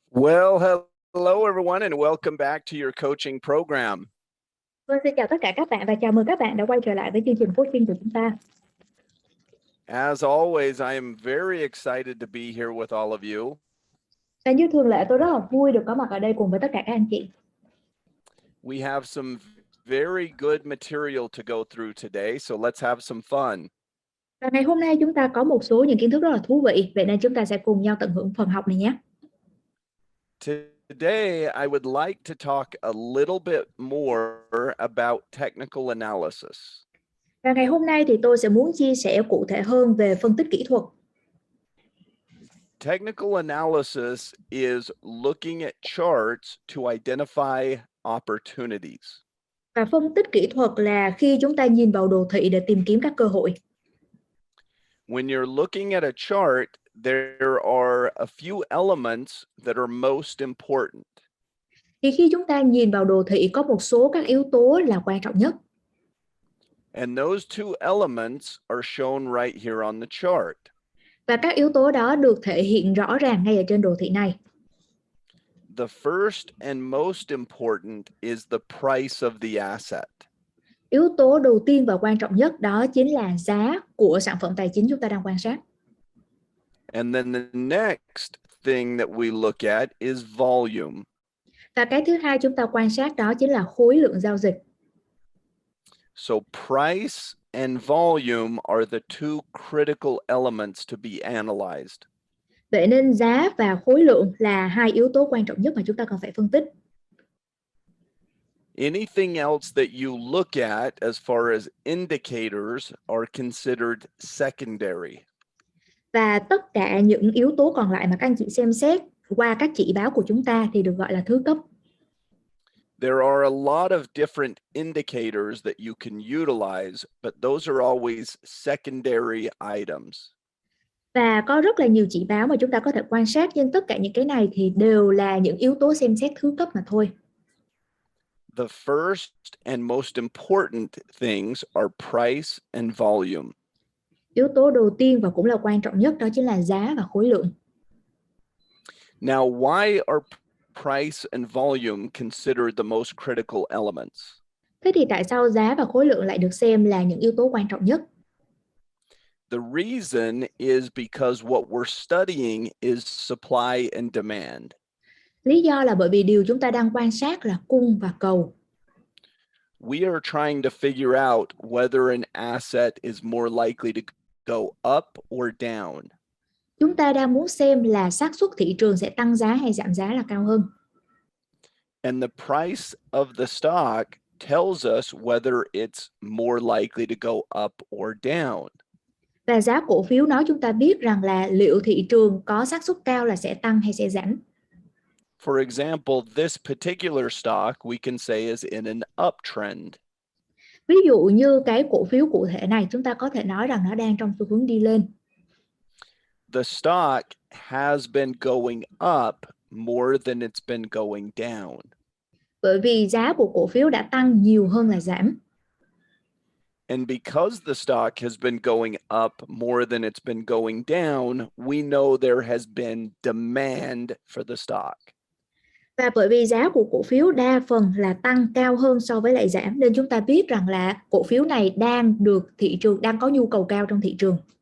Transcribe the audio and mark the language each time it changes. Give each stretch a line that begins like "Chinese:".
English: Well, hello everyone and welcome back to your coaching program.
Vietnamese: Vâng, xin chào tất cả các bạn và chào mừng các bạn đã quay trở lại với chương trình coaching của chúng ta.
English: As always, I am very excited to be here with all of you.
Vietnamese: Và như thường lệ, tôi rất là vui được có mặt ở đây cùng với tất cả các anh chị.
English: We have some very good material to go through today, so let's have some fun.
Vietnamese: Và ngày hôm nay chúng ta có một số những kiến thức rất là thú vị, vậy nên chúng ta sẽ cùng nhau tận hưởng phần học này nhé.
English: Today, I would like to talk a little bit more about technical analysis.
Vietnamese: Và ngày hôm nay thì tôi sẽ muốn chia sẻ cụ thể hơn về phân tích kỹ thuật.
English: Technical analysis is looking at charts to identify opportunities.
Vietnamese: Và phân tích kỹ thuật là khi chúng ta nhìn vào đồ thị để tìm kiếm các cơ hội.
English: When you're looking at a chart, there are a few elements that are most important.
Vietnamese: Thì khi chúng ta nhìn vào đồ thị có một số các yếu tố là quan trọng nhất.
English: And those two elements are shown right here on the chart.
Vietnamese: Và các yếu tố đó được thể hiện rõ ràng ngay ở trên đồ thị này.
English: The first and most important is the price of the asset.
Vietnamese: Yếu tố đầu tiên và quan trọng nhất đó chính là giá của sản phẩm tài chính chúng ta đang quan sát.
English: And then the next thing that we look at is volume.
Vietnamese: Và cái thứ hai chúng ta quan sát đó chính là khối lượng giao dịch.
English: So price and volume are the two critical elements to be analyzed.
Vietnamese: Vậy nên giá và khối lượng là hai yếu tố quan trọng nhất mà chúng ta cần phải phân tích.
English: Anything else that you look at as far as indicators are considered secondary.
Vietnamese: Và tất cả những yếu tố còn lại mà các anh chị xem xét qua các chỉ báo của chúng ta thì được gọi là thứ cấp.
English: There are a lot of different indicators that you can utilize, but those are always secondary items.
Vietnamese: Và có rất là nhiều chỉ báo mà chúng ta có thể quan sát, nhưng tất cả những cái này thì đều là những yếu tố xem xét thứ cấp mà thôi.
English: The first and most important things are price and volume.
Vietnamese: Yếu tố đầu tiên và cũng là quan trọng nhất đó chính là giá và khối lượng.
English: Now, why are price and volume considered the most critical elements?
Vietnamese: Thế thì tại sao giá và khối lượng lại được xem là những yếu tố quan trọng nhất?
English: The reason is because what we're studying is supply and demand.
Vietnamese: Lý do là bởi vì điều chúng ta đang quan sát là cung và cầu.
English: We are trying to figure out whether an asset is more likely to go up or down.
Vietnamese: Chúng ta đang muốn xem là xác suất thị trường sẽ tăng giá hay giảm giá là cao hơn.
English: And the price of the stock tells us whether it's more likely to go up or down.
Vietnamese: Và giá cổ phiếu nói chúng ta biết rằng là liệu thị trường có xác suất cao là sẽ tăng hay sẽ giảm.
English: For example, this particular stock we can say is in an uptrend.
Vietnamese: Ví dụ như cái cổ phiếu cụ thể này chúng ta có thể nói rằng nó đang trong xu hướng đi lên.
English: The stock has been going up more than it's been going down.
Vietnamese: Bởi vì giá của cổ phiếu đã tăng nhiều hơn là giảm.
English: And because the stock has been going up more than it's been going down, we know there has been demand for the stock.
Vietnamese: Và bởi vì giá của cổ phiếu đa phần là tăng cao hơn so với lại giảm, nên chúng ta biết rằng là cổ phiếu này đang được thị trường, đang có nhu cầu cao trong thị trường.